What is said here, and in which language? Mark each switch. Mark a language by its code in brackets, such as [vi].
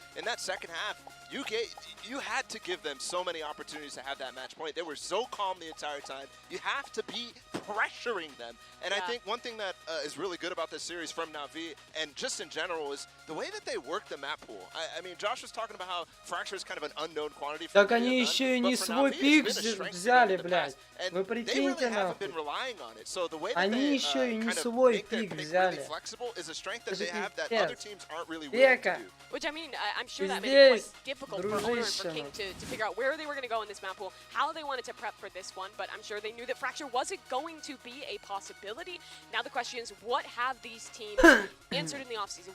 [en] In that second half, you had to give them so many opportunities to have that match point. They were so calm the entire time. You have to be pressuring them. And I think one thing that is really good about this series from Navi, and just in general, is the way that they work the map pool. I mean, Josh was talking about how Fracture is kind of an unknown quantity for [ru] Так они еще и не свой пик взяли, блядь. Вы прикиньте нахуй. Они еще и не свой пик взяли. Это же пиздец. Века. [en] Which, I mean, I'm sure that made it quite [ru] Здесь, [en] difficult for Owner and for [ru] дружище. [en] King to figure out where they were going to go in this map pool, how they wanted to prep for this one, but I'm sure they knew that Fracture wasn't going to be a possibility. Now the question is, what have these teams answered in the offseason?